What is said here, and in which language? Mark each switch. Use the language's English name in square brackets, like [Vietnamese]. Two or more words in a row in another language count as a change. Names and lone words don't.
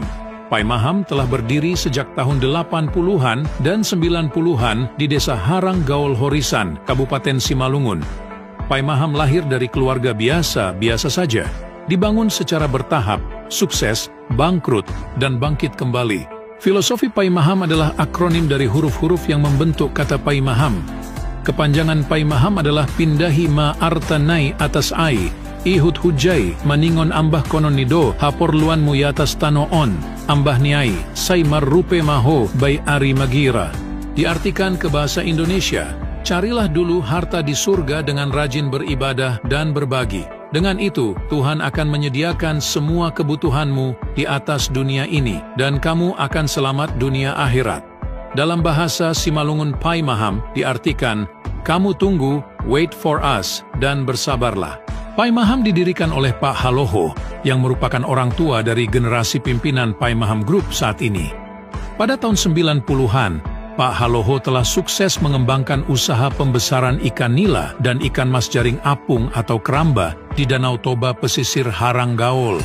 [Indonesian] Pai Maham telah berdiri sejak tahun 80-an dan 90-an di Desa Harang Gaul Horisan, Kabupaten Simalungun. Pai Maham lahir dari keluarga biasa saja, dibangun secara bertahap, sukses, bangkrut, dan bangkit kembali. Filosofi Pai Maham adalah akronim dari huruf-huruf yang membentuk kata Pai Maham. Kepanjangan Pai Maham adalah [Batak Simalungun] pindahi ma artanai atas ai, ihut hujai, maningon ambah konon nido, hapor luan mu yatas tanoon, ambah niai, sai marrupe maho, bai ari magira. [Indonesian] Diartikan ke bahasa Indonesia, carilah dulu harta di surga dengan rajin beribadah dan berbagi. Dengan itu, Tuhan akan menyediakan semua kebutuhanmu di atas dunia ini, dan kamu akan selamat dunia akhirat. Dalam bahasa Simalungun Pai Maham diartikan, kamu tunggu, [English] wait for us, [Indonesian] dan bersabarlah. Pai Maham didirikan oleh Pak Haloho, yang merupakan orang tua dari generasi pimpinan Pai Maham Group saat ini. Pada tahun 90-an, Pak Haloho telah sukses mengembangkan usaha pembesaran ikan nila dan ikan mas jaring apung atau keramba di Danau Toba pesisir Harang Gaul.